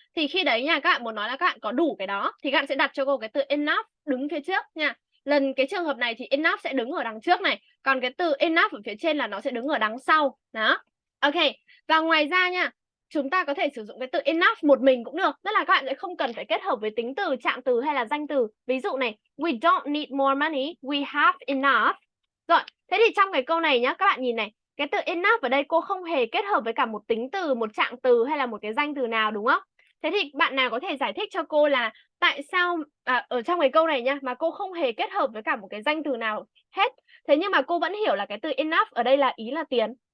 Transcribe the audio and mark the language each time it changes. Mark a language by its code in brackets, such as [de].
[vi] Thì khi đấy nha, các bạn muốn nói là các bạn có đủ cái đó thì các bạn sẽ đặt cho cô cái từ enough đứng phía trước nha. Cái trường hợp này thì enough sẽ đứng ở đằng trước này, còn cái từ enough ở phía trên là nó sẽ đứng ở đằng sau. Đó. Ok. Và ngoài ra nha, chúng ta có thể sử dụng cái từ enough một mình cũng được. Tức là các bạn sẽ không cần phải kết hợp với tính từ, trạng từ hay là danh từ. Ví dụ này, [en] we don't need more money, we have enough. [vi] Rồi, thế thì trong cái câu này nhá, các bạn nhìn này, cái từ enough ở đây cô không hề kết hợp với cả một tính từ, một trạng từ hay là một cái danh từ nào đúng không? Thế thì bạn nào có thể giải thích cho cô là tại sao ở trong cái câu này nhá, mà cô không hề kết hợp với cả một cái danh từ nào hết. Thế nhưng mà cô vẫn hiểu là cái từ enough ở đây là ý là tiền.